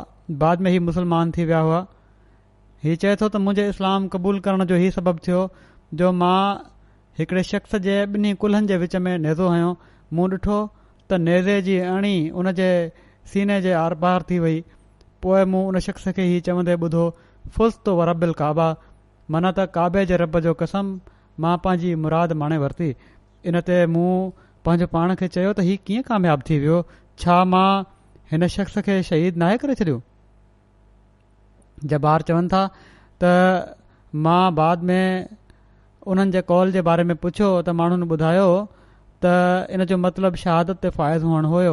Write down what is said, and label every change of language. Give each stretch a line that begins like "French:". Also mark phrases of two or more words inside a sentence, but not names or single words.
Sindhi: बाद में ही मुसलमान थी विया हुआ। हीउ चए थो त मुंहिंजे इस्लाम क़बूल करण जो ही सबबु थियो जो मां हिकिड़े शख़्स जे ॿिन्ही कुल्हनि जे विच में नेज़ो हयो। मूं ॾिठो त नेज़े जी अणी उन जे सीने जे आर पार थी वई। पोइ मूं उन शख़्स खे ही चवंदे ॿुधो,
Arabic: فزت ورب الكعبة,
Sindhi: माना त काबे जे रब जो कसम मां पंहिंजी मुराद माणे वरिती। इन ते मूं पंहिंजो पाण खे चयो त हीउ कीअं कामयाबु थी वियो, छा मां हिन शख़्स खे शहीद नाहे करे छॾियो। जबार चवनि था त मां बाद में उन्हनि जे कौल जे बारे में पुछियो त माण्हुनि ॿुधायो त इन जो मतिलबु शहादत ते फ़ाइज़ हुअणु हुयो।